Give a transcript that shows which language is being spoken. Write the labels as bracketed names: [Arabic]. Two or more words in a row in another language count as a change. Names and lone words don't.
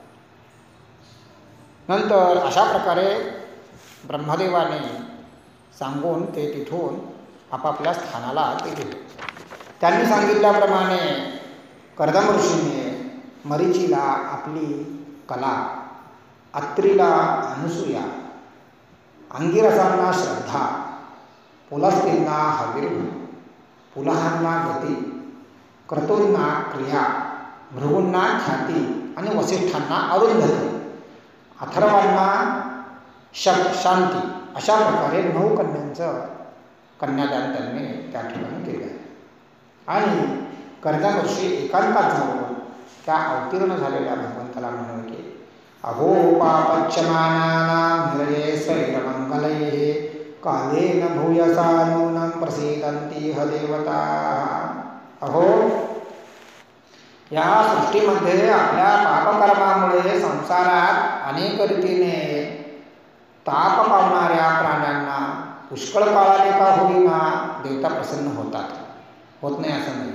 [Marathi] नंतर अशा प्रकारे ब्रह्मदेवाने सांगून ते तिथून आपापल्या स्थानाला ते गेले. त्यांनी सांगितल्याप्रमाणे कर्दम ऋषीने मरीचीला आपली कला, अत्रीला अनुसूया, अंगिरसांना श्रद्धा, पुलस्तींना हवीर, पुलहांना गती, क्रतूंना क्रिया, भृगूंना ख्याती आणि वसिष्ठांना अरुंधती, अथर्वांना शांती अशा प्रकारे 9 कन्यांचं कन्यादान त्यांनी त्या ठिकाणी केले. आणि कर्दम ऋषी एकांतात जाऊन त्या अवतीर्ण झालेल्या भगवंताला म्हणून की [Sanskrit] अहो पापच्यमानानां निरये स्वैरमंगलैः कालेन भूयसा नूनं प्रसीदन्ति ह देवताः. [Marathi] अहो, या सृष्टीमध्ये आपल्या पापकर्मामुळे संसारात अनेक रीतीने ताप पावणाऱ्या प्राण्यांना पुष्कळ काळाने का होईना देवता प्रसन्न होत नाही असं नाही.